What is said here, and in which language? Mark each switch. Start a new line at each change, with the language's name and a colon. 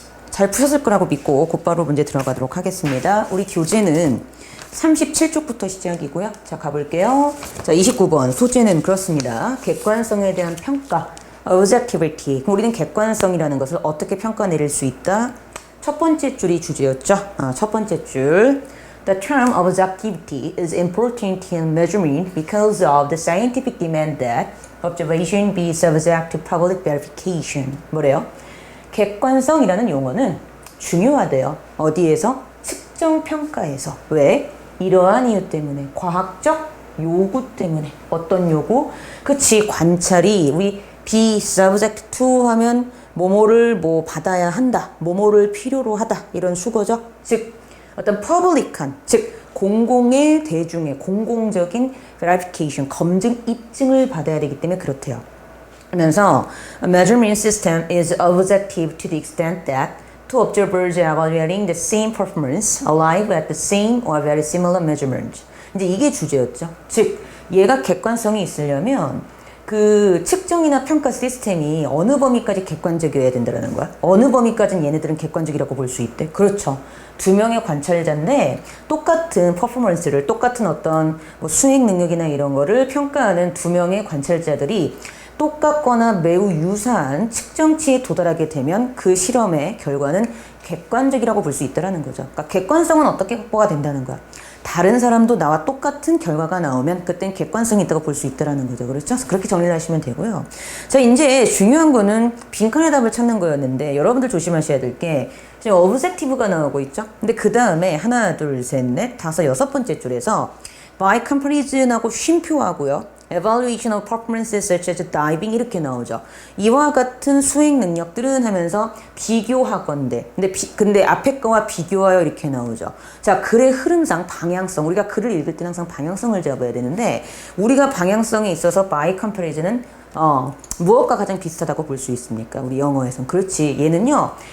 Korean: 잘 푸셨을 거라고 믿고 곧바로 문제 들어가도록 하겠습니다. 우리 교재는 37쪽부터 시작이고요. 자, 가볼게요. 자, 29번 소재는 그렇습니다. 객관성에 대한 평가, objectivity. 그럼 우리는 객관성이라는 것을 어떻게 평가내릴 수 있다? 첫 번째 줄이 주제였죠. 첫 번째 줄.
English: The term objectivity is important in measurement because of the scientific demand that observation be subject to public verification.
Korean: 뭐래요? 객관성이라는 용어는 중요하대요. 어디에서? 측정 평가에서. 왜? 이러한 이유 때문에. 과학적 요구 때문에. 어떤 요구? 그치, 관찰이 우리
English: be subject to
Korean: 하면 뭐뭐를 받아야 한다. 뭐뭐를 필요로 하다. 이런 수거죠. 즉 어떤 public한, 즉 공공의 대중의 공공적인 verification, 검증, 입증을 받아야 되기 때문에 그렇대요. 그러면서
English: a measurement system is objective to the extent that two observers evaluating the same performance arrive at the same or very similar measurement.
Korean: 이제 이게 주제였죠. 즉 얘가 객관성이 있으려면 그 측정이나 평가 시스템이 어느 범위까지 객관적이어야 된다는 거야. 어느 범위까지는 얘네들은 객관적이라고 볼 수 있대. 그렇죠. 두 명의 관찰자인데 똑같은 퍼포먼스를, 똑같은 어떤 수행 능력이나 이런 거를 평가하는 두 명의 관찰자들이 똑같거나 매우 유사한 측정치에 도달하게 되면 그 실험의 결과는 객관적이라고 볼 수 있다는 거죠. 그러니까 객관성은 어떻게 확보가 된다는 거야. 다른 사람도 나와 똑같은 결과가 나오면 그땐 객관성이 있다고 볼 수 있다는 거죠. 그렇죠? 그렇게 정리를 하시면 되고요. 자, 이제 중요한 거는 빈칸의 답을 찾는 거였는데 여러분들 조심하셔야 될 게 지금 objective가 나오고 있죠? 근데 그 다음에 하나, 둘, 셋, 넷, 다섯, 여섯 번째 줄에서
English: by comparison
Korean: 하고 쉼표하고요.
English: evaluation of performances such as diving
Korean: 이렇게 나오죠. 이와 같은 수행 능력들은 하면서 비교하건대. 근데 앞에 거와 비교하여 이렇게 나오죠. 자, 글의 흐름상 방향성. 우리가 글을 읽을 때는 항상 방향성을 잡아야 되는데 우리가 방향성에 있어서
English: by comparison
Korean: 은 무엇과 가장 비슷하다고 볼 수 있습니까? 우리 영어에선. 그렇지. 얘는요.